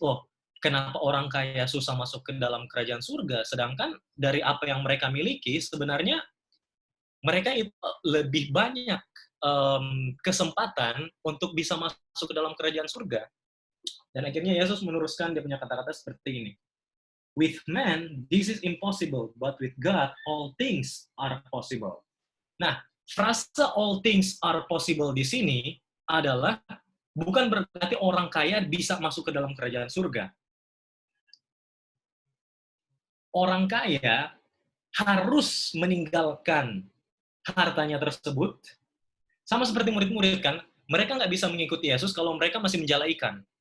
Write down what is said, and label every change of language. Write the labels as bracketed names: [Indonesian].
[Indonesian] Oh, kenapa orang kaya susah masuk ke dalam kerajaan surga, sedangkan dari apa yang mereka miliki, sebenarnya mereka itu lebih banyak kesempatan untuk bisa masuk ke dalam kerajaan surga. Dan akhirnya Yesus meneruskan dia punya kata-kata seperti ini. [English] With man, this is impossible, but with God, all things are possible. [Indonesian] Nah, frase [English] all things are possible [Indonesian] di sini adalah bukan berarti orang kaya bisa masuk ke dalam kerajaan surga. Orang kaya harus meninggalkan hartanya tersebut, sama seperti murid-murid kan, mereka nggak bisa mengikuti Yesus kalau mereka masih menjala ikan.